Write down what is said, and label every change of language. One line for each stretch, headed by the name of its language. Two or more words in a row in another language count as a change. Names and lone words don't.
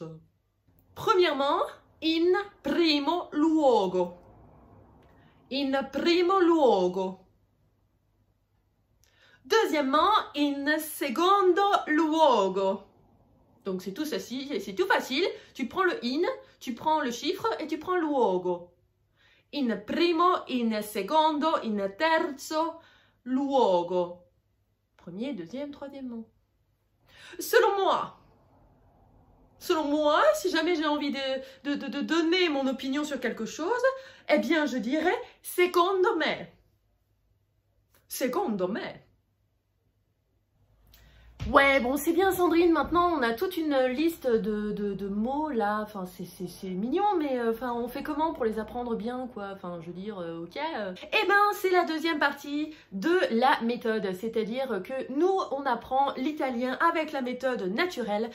French: Premièrement,
Italian: in primo luogo. In primo luogo. Deuxièmement, in secondo luogo.
French: Donc c'est tout ceci, c'est tout facile. Tu prends le in, tu prends le chiffre et tu prends luogo.
Italian: In primo, in secondo, in terzo luogo.
French: Premier, deuxième, troisièmement. Selon moi, si jamais j'ai envie de donner mon opinion sur quelque chose, eh bien je dirais
Italian: secondo me. Secondo me.
French: Ouais, bon, c'est bien Sandrine, maintenant on a toute une liste de mots là, enfin c'est mignon, mais enfin on fait comment pour les apprendre bien quoi, enfin je veux dire, ok. Eh ben c'est la deuxième partie de la méthode, c'est-à-dire que nous on apprend l'italien avec la méthode naturelle.